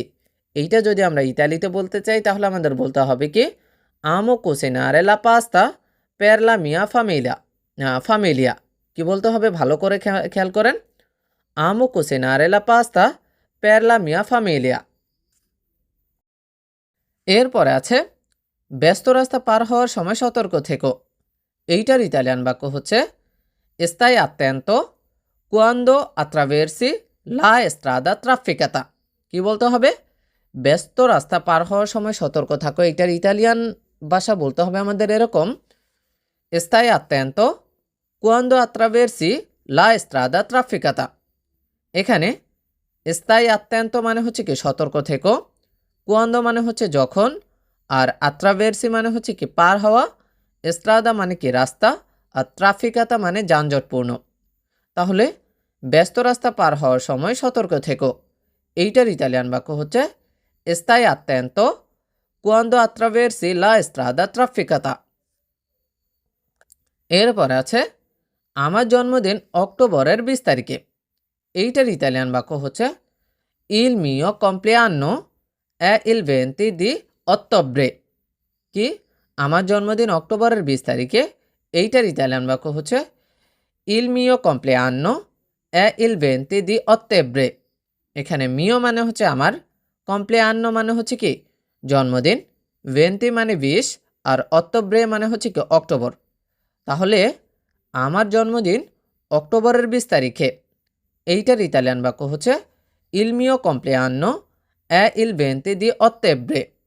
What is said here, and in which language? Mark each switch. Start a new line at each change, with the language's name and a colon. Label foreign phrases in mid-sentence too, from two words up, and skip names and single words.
Bangla: এইটা যদি আমরা ইতালিতে বলতে চাই তাহলে আমাদের বলতে হবে কি
Italian: Amo cucinare la pasta per la mia famiglia.
Bangla: কি বলতে হবে ভালো করে খেয়াল করেন
Italian: Amo cucinare la pasta per la mia famiglia.
Bangla: এরপরে আছে ব্যস্ত রাস্তা পার হওয়ার সময় সতর্ক থেকো। এইটার ইতালিয়ান বাক্য হচ্ছে
Italian: stai attento quando attraversi la strada trafficata।
Bangla: কি বলতে হবে ব্যস্ত রাস্তা পার হওয়ার সময় সতর্ক থাকো। এইটার ইতালিয়ান ভাষা বলতে হবে আমাদের এরকম
Italian: stai attento quando attraversi la strada trafficata।
Bangla: এখানে
Italian: stai attento
Bangla: মানে হচ্ছে কি সতর্ক থেকো, quando মানে হচ্ছে যখন, আর attraversi মানে হচ্ছে কি পার হওয়া, strada মানে কি রাস্তা, আর trafficata মানে যানজটপূর্ণ। তাহলে ব্যস্ত রাস্তা পার হওয়ার সময় সতর্ক থেকো। এইটার ইতালিয়ান বাক্য হচ্ছে
Italian: stai attento quando attraversi la strada trafficata।
Bangla: এরপরে আছে আমার জন্মদিন অক্টোবরের 20 তারিখে। এইটার ইতালিয়ান বাক্য হচ্ছে
Italian: il mio compleanno è il 20 di ottobre।
Bangla: কি আমার জন্মদিন অক্টোবরের 20 তারিখে। এইটার ইতালিয়ান বাক্য হচ্ছে
Italian: il mio compleanno è il 20 di ottobre।
Bangla: এখানে মিও মানে হচ্ছে আমার, কমপ্লেয়ান্ন মানে হচ্ছে কি জন্মদিন, ভেন্তি মানে 20, আর অক্টোবরে মানে হচ্ছে কি অক্টোবর। তাহলে আমার জন্মদিন অক্টোবরের 20 তারিখে। এইটার ইতালিয়ান বাক্য হচ্ছে
Italian: il mio compleanno è il venti di ottobre.